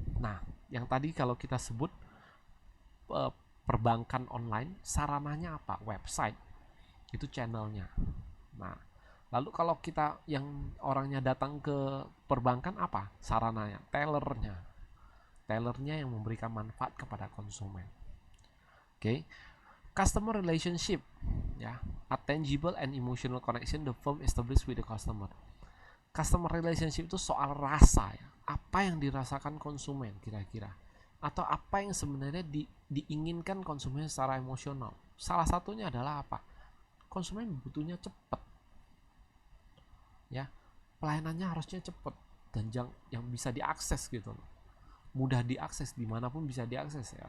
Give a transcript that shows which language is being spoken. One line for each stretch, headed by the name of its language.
Indonesian: Nah, yang tadi kalau kita sebut perbankan online, sarananya apa? Website, itu channelnya. Nah, lalu kalau kita yang orangnya datang ke perbankan apa? Sarananya, tellernya yang memberikan manfaat kepada konsumen. Oke.
English: Customer relationship, ya, a tangible and emotional connection the firm established with the customer.
Indonesian: Customer relationship itu soal rasa, ya. Apa yang dirasakan konsumen kira-kira, atau apa yang sebenarnya diinginkan konsumen secara emosional. Salah satunya adalah apa? Konsumen butuhnya cepat, ya, pelayanannya harusnya cepat dan yang bisa diakses gitu, mudah diakses, dimanapun bisa diakses, ya.